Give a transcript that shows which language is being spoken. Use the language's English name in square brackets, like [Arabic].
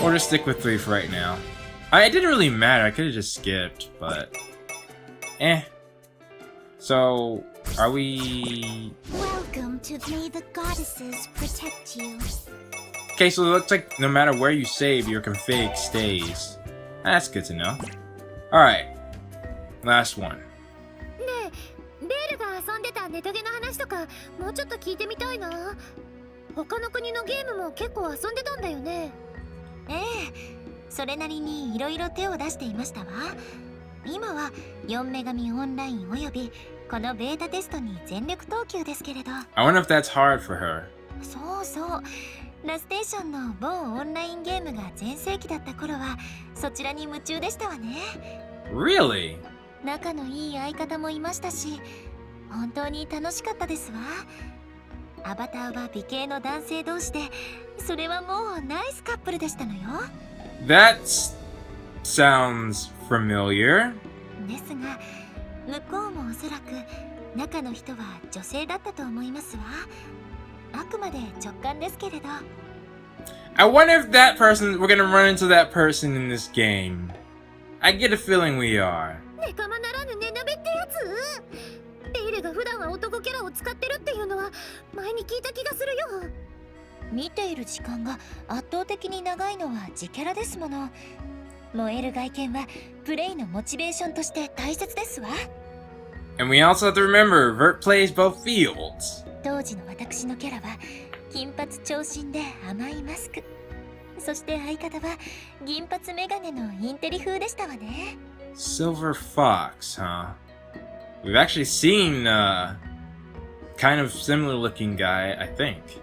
[English] Or just stick with 3 for right now. It didn't really matter. I could have just skipped, but So are we? Welcome to May the goddesses protect you. Okay, so it looks like no matter where you save, your config stays. That's good to know. Alright. Last one. [Japanese] ねえ、ベールが遊んでたネトゲの話とかもうちょっと聞いてみたいな。他の国のゲームも結構遊んでたんだよね。ええ、それなりにいろいろ手を出していましたわ。今は4女神オンラインおよびこのベータテストに全力投球ですけれど。 [English] I wonder if that's hard for her. [Japanese] そうそう。ラステーションの某オンラインゲームが全盛期だった頃はそちらに夢中でしたわね。 [English] Really? [Japanese] 仲のいい相方もいましたし、本当に楽しかったですわ。アバターは美形の男性同士で、それはもうナイスカップルでしたのよ。 [English] That sounds familiar. [Japanese] ですが、向こうもおそらく中の人は女性だったと思いますわ。あくまで直感ですけれど。 [English] I wonder if that person, we're gonna run into that person in this game. I get a feeling we are. [Japanese] ネカマならぬネナベってやつ？ベイルが普段は男キャラを使ってるっていうのは前に聞いた気がするよ。見ている時間が圧倒的に長いのは自キャラですもの。燃える外見はプレイのモチベーションとして大切ですわ。 [English] And we also have to remember, Vert plays both fields. [Japanese] 当時の私のキャラは金髪長身で甘いマスク。そして相方は銀髪メガネのインテリ風でしたわね。 [English] Silver Fox, huh? We've actually seen kind of similar looking guy, I think.